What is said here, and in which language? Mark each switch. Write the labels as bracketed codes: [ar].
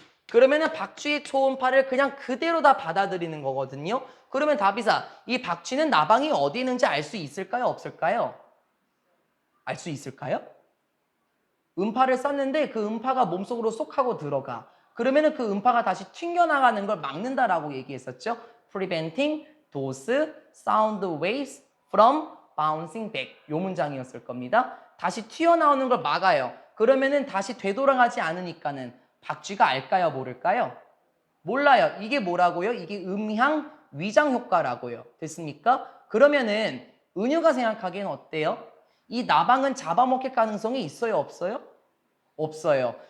[ko] 그러면은 박쥐의 초음파를 그냥 그대로 다 받아들이는 거거든요. 그러면 다비사, 이 박쥐는 나방이 어디 있는지 알 수 있을까요? 없을까요? 알 수 있을까요? 음파를 쐈는데 그 음파가 몸속으로 쏙 하고 들어가. 그러면은 그 음파가 다시 튕겨나가는 걸 막는다라고 얘기했었죠. [en] Preventing those sound waves from bouncing back. [ko] 요 문장이었을 겁니다. 다시 튀어나오는 걸 막아요. 그러면은 다시 되돌아가지 않으니까는 박쥐가 알까요? 모를까요? 몰라요. 이게 뭐라고요? 이게 음향 위장 효과라고요. 됐습니까? 그러면은 은유가 생각하기엔 어때요? 이 나방은 잡아먹힐 가능성이 있어요? 없어요? 없어요.